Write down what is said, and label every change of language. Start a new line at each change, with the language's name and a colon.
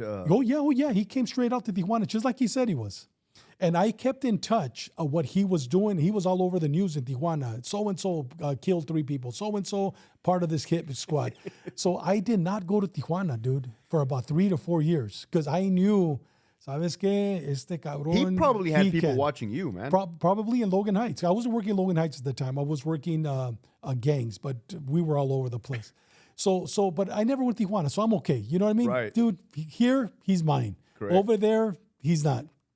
English: Oh, yeah. He came straight out to Tijuana, just like he said he was. And I kept in touch of what he was doing. He was all over the news in Tijuana. So-and-so killed 3 people. So-and-so part of this hit squad. So I did not go to Tijuana, dude, for about 3 to 4 years. Because I knew,
Spanish: ¿sabes qué? Este cabrón.
English: He probably had people watching you, man. Probably in Logan Heights. I wasn't working in Logan Heights at the time. I was working gangs, but we were all over the place. But I never went to Tijuana, so I'm okay. You know what I mean? Right. Dude, here, he's mine. Correct. Over there, he's not.